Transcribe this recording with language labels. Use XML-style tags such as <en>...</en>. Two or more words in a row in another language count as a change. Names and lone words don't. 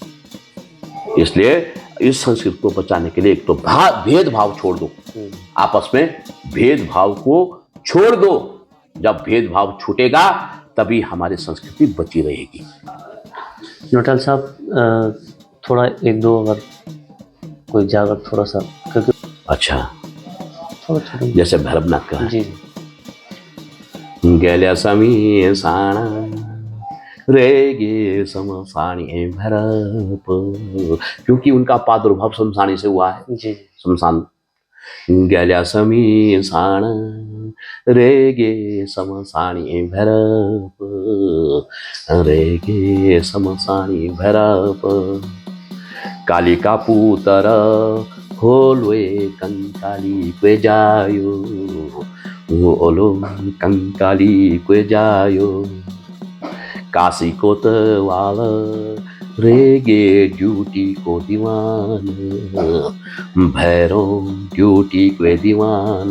<hi>इसलिए इस संस्कृति को बचाने के लिए एक तो भेदभाव छोड़ दो, आपस में भेदभाव को छोड़ दो। जब भेदभाव छूटेगा तभी हमारी संस्कृति बची रहेगी। नौटियाल साहब, थोड़ा एक दो अगर कोई जागर थोड़ा सा, क्योंकि अच्छा, थोड़ा जैसे भैरवनाथ का जी।</hi> <gbm>गेल्या समी साणा रे गे समसाणी भैरव,</gbm> <hi>क्योंकि उनका प्रादुर्भाव शमशानी से हुआ है। जी।</hi> <gbm>शमशान गेल्या समी साण रे गे समसाणी भैरव, रे गे समसाणी भैरव, कालिका पुतर होलोए कंकाली क्वे जायो, ओलो कंकाली क्वे जायो, काशी कोतवाल रेगे ड्यूटी को दीवान, भैरव ड्यूटी को दीवान।</gbm>